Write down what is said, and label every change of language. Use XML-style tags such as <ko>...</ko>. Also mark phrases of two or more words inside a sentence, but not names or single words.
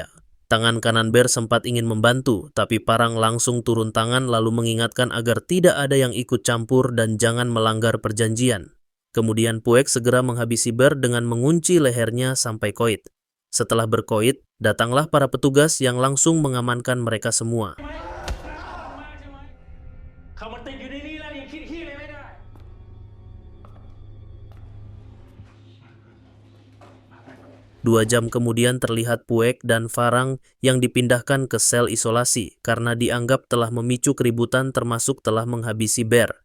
<id>Tangan kanan Bear sempat ingin membantu, tapi Parang langsung turun tangan lalu mengingatkan agar tidak ada yang ikut campur dan jangan melanggar perjanjian. Kemudian Puek segera menghabisi Bear dengan mengunci lehernya sampai koit. Setelah berkoit, datanglah para petugas yang langsung mengamankan mereka semua.</id> <th>เขามันติดอยู่ในนี้แล้วยังคิดขี้เลยไม่ได้</th> <id>2 jam kemudian terlihat Puek dan Farang yang dipindahkan ke sel isolasi karena dianggap telah memicu keributan termasuk telah menghabisi Bear.</id>